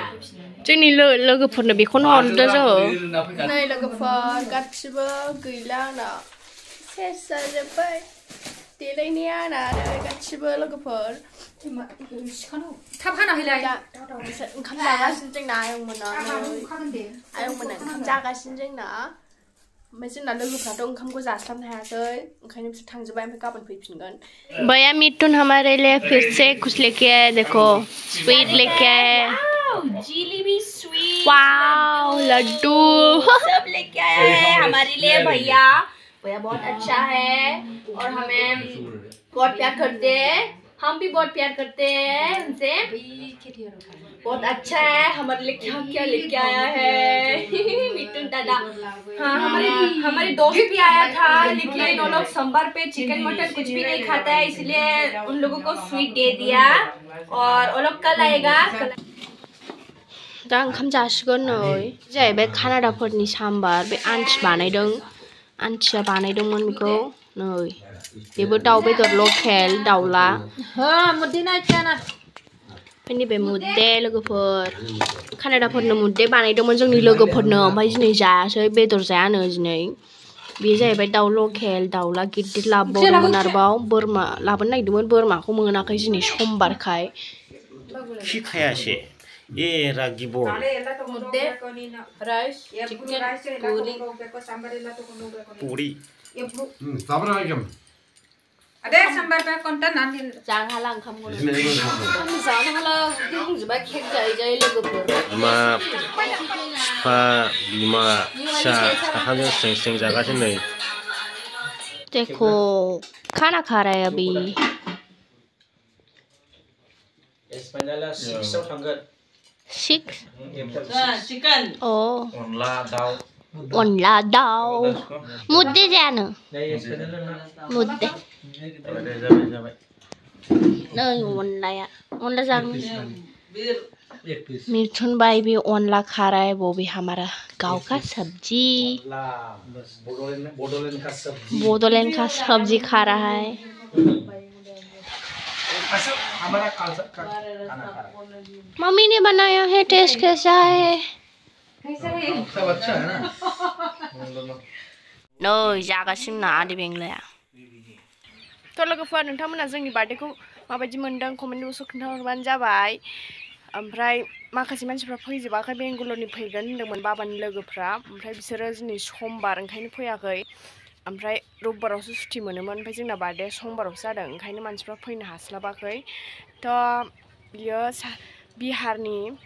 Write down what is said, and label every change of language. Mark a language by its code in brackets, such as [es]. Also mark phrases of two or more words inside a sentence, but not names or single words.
[brx] जोंनि लोगोफोरनो बेखौनो हरदों जोङो नै लोगोफोर गासिबो गैला आंना सेस जाजोब्बाय देलायनाया आंना गासिबो लोगोफोर थाब हानाहैलाय ओंखाम जागासिनो जोंना आयंमोना आयंमोना ओंखाम जागासिनो जोंना ओमफ्राय जोंना लोगोफ्राथ' ओंखामखौ जास्लाबनो हायासै ओंखायनो बिसोर थांजोब्बाय ओमफ्राय गाबोन फैफिनगोन [hi] भैया मिथुन हमारे लिए फिर से कुछ लेके आए देखो स्वीट लेके आए जिलेबी स्वीट वाओ लड्डू सब लेके आया है हमारे लिए भैया बहुत अच्छा है और हमें बहुत प्यार करते हैं हम भी बहुत प्यार करते हैं उनसे बहुत अच्छा है हमारे लिए क्या क्या लेके आया है मिथुन दादा हाँ हमारे दोस्त भी आया था लेकिन वो लोग सोमवार पे चिकन मटन कुछ भी नहीं खाता है इसलिए उन लोगों को स्वीट दे दिया और वो लोग कल आएगा [brx] दा ओंखाम जासिगोन नै जाहैबाय कानाडाफोरनि साम्बार बे आन्थि बानायदों आन्थिया बानायदोंमोन बेखौ नै बेबो दाउ बेदर लकेल दाउला ओमफ्राय नैबे मुदे लोगोफोर कानाडाफोरनो मुदे बानायदोंमोन जोंनि लोगोफोरनो ओमफ्राय दिनै जायासै बेदर जायानो दिनै बे जाहैबाय दाउ लकेल दाउला गिदिर लाबोबावदोंमोन आरोबाव बोरमा लाबोनो नागिरदोंमोन बोरमाखौ मोनाखै दिनै समबारखाय खिखायासै ए रागिब' [en] मुदे rice chicken [hi] पुरी अरे सोमवार पे कंटा नानी [brx] जानो हाला ओंखामखौनो जानो हाला बुंजोब्बाय केक जायै जायै लोगोफोर बिमा बिफा बिमा फिसा साथामजों स्रें स्रें जागासिनो नै [hi] देखो खाना खा रहा है अभी सिक्स चिकन [brx] ओ अनला दाउ मुदे जानो मुदे नै अनला जानो [hi] मिथुन भाई भी अनला खा रहा है वो भी हमारा गाँव का सब्जी बोडोलैंड का सब्जी खा रहा है मम्मी ने बनाया है टेस्ट कैसा है सब अच्छा है ना [brx] नै जागासिनो ना आदै बेंलाया थ' लोगोफोर नोंथांमोना जोंनि बार्थडेखौ माबायदि मोनदों कमेन्ट बक्सआव खोन्थाहरबानो जाबाय ओमफ्राय माखासे मानसिफ्रा फैजोबाखै बेंगालरनि फैगोन होनदोंमोन बाबानि लोगोफ्रा ओमफ्राय बिसोरो दिनै समबार ओंखायनो फैयाखै ओमफ्राय रबिबारावसो सुटि मोनोमोन ओमफ्राय जोंना बार्थडेया समबारावसो जादों ओंखायनो मानसिफ्रा फैनो हास्लाबाखै थ' बियो बिहारनि